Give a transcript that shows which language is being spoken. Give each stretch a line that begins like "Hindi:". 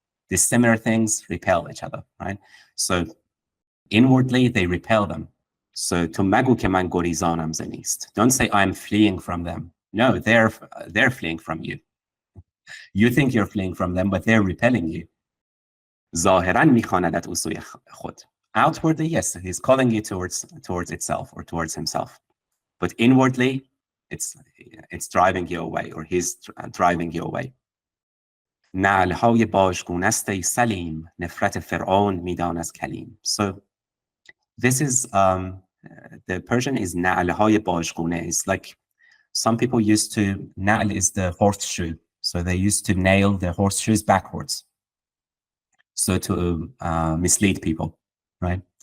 English: These similar things repel each other, right? So inwardly, they repel them.
Persian: So to magu ke man gorizanam zenist.
English: Don't say I'm fleeing from them. No, they're fleeing from you. You think you're fleeing from them, but they're repelling you.
Persian: ظاهراً می‌خواندت او سوی خود.
English: Outwardly, yes, he's calling you towards itself or towards himself. But inwardly, it's driving you away, or he's driving you away.
Persian: نعلهای باژگونه است ای سلیم، نفرت فرعون میدان از کلیم.
English: So this is the Persian is
Persian: نعلهای باژگونه.
English: It's like some people used to, na'l is the horseshoe, so they used to nail the horseshoes backwards, so to mislead people, right?